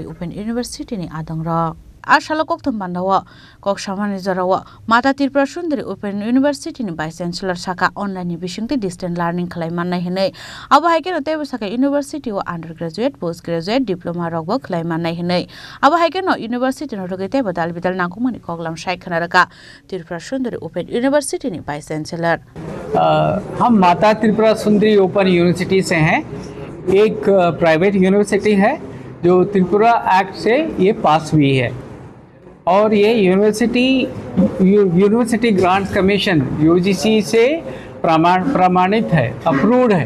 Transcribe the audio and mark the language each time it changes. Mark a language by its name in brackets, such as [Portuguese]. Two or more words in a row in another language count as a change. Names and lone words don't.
[Kok Borok] Open University ni adongra Ashala koktum bandawa kok samani jarawa Mata Tirpura Sundari Open University ni Vice Chancellor saka online ni bisingti [English] distant learning [Kok Borok] khlaimanna hinai abo haike no tebo saka university o [English] undergraduate postgraduate diploma [Kok Borok] rokbo khlaimanna hinai abo haike no university no rogete badal bidal nangkumani koklam shaikhanaraka Tirpura Sundari Open University ni Vice Chancellor [Hindi] हम माता त्रिपुरा सुंदरी ओपन यूनिवर्सिटी से हैं। एक [English] private university [Hindi] है जो त्रिपुरा एक्ट से ये पास हुई है और ये यूनिवर्सिटी ग्रांट्स कमीशन यूजीसी से प्रमाणित है, अप्रूव्ड है।